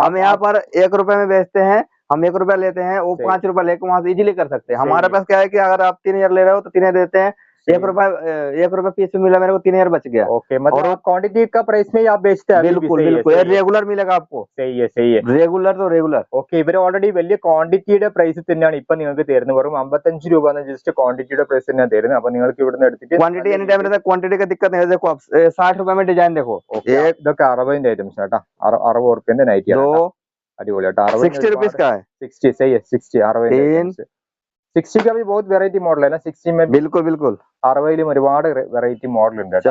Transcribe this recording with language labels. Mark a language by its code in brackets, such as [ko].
[hi] हम यहाँ पर 1 रुपए में बेचते हैं, हम 1 रुपया लेते हैं, वो 5 रुपया लेकर वहां से इजीली कर सकते हैं। हमारे पास क्या है कि अगर आप 3000 ले रहे हो तो 3000 देते हैं, 1 रुपया पीस में मिला, मेरे को 3000 बच गया। ओके मतलब आप क्वांटिटी का प्राइस में ही आप बेचते हैं? बिल्कुल बिल्कुल, रेगुलर मिलेगा आपको। सही है सही है, रेगुलर तो रेगुलर। [ml] ഓക്കെ ഇവര് ഓൾറെഡി വലിയ ക്വാണ്ടിറ്റിയുടെ പ്രൈസ് തന്നെയാണ് ഇപ്പൊ നിങ്ങൾക്ക് തരുന്നത്. വെറും 55 രൂപ ജസ്റ്റ് ക്വാണ്ടിറ്റിയുടെ പ്രൈസ് തന്നെയാണ് തരുന്നത്. അപ്പൊ നിങ്ങൾക്ക് ഇവിടുന്ന് എടുത്തിട്ട് [hi] क्वांटिटी एनी टाइम रहता है, क्वांटिटी का दिक्कत नहीं है। देखो आप 60 रुपए में डिजाइन देखो, [ml] ഇതൊക്കെ 60ന്റെ ഐറ്റംസ് കേട്ടോ. 60 റുപ്യന്റെ നൈറ്റി [hi] दो [ml] अടിപൊളി കേട്ടോ. [hi] 60 रुपीज का है। 60 सही है 60 60 60 का भी बहुत वेराइटी मॉडल है ना 60 में। बिल्कुल बिल्कुल [ml] 60ലും ഒരുപാട് വെറൈറ്റി മോഡൽ ഉണ്ട് കേട്ടോ.